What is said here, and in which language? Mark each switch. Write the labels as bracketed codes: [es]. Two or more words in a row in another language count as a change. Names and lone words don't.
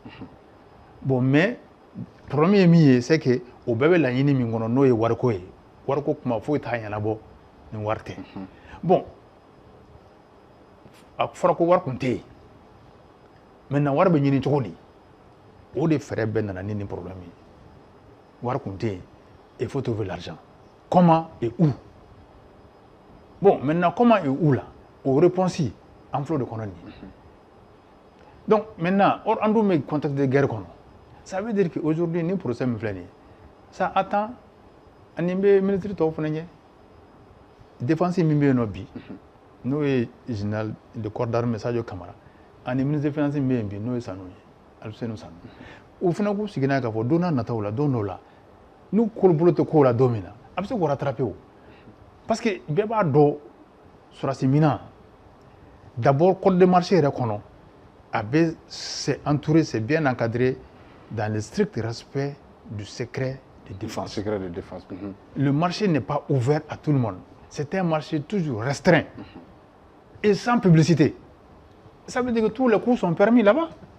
[fr] Bon mais problème [bm] ye min ye [fr] c'est que [bm] o bɛɛ bɛ laɲini min kɔnɔ n'o ye wariko ye. Wariko kuma foyi t'a ɲɛnabɔ ni wari tɛ. Bon a fɔra ko wari tun tɛ yen. Maintenant wari bɛ ɲini cogo di? O de fɛɛrɛ bɛɛ nana ni nin problème ye. Wari tun tɛ yen. [fr] Il faut trouver l'argent. Comment et où? Bon maintenant comment et où là? [bm] O réponse an filɛ o de kɔnɔ nin ye. Donc maintenant an dun bɛ [fr] contexte de guerre [bm] kɔnɔ. [fr] Ça veut dire qu'aujourd'hui [bm] ni procès min filɛ nin ye [fr] ça attend [bm] ani bɛ ministre tɔw fana ɲɛ. Défense min bɛ yen nɔ bi n'o ye [fr] général de corps d'armée [bm] Sadio Kamara ani [fr] ministre des finances [bm] min bɛ yen bi n'o ye Sanu ye Alfuseni Sanu. O fana k'u sigi n'a ye k'a fɔ don n'a nataw la don dɔw la n'u bolo tɛ kow la don min na a bɛ se k'o rattraper o. [fr] Parce que [bm] bɛɛ b'a dɔn sɔrɔdasi minɛn [fr] d'abord code de marché [bm] yɛrɛ kɔnɔ a bɛ [fr] c'est entouré, c'est bien encadré dans le strict respect du secret de défense. Secret de défense. Le marché n'est pas ouvert à tout le monde. C'est un marché toujours restreint et sans publicité. Ça veut dire que tous les coups sont permis là-bas.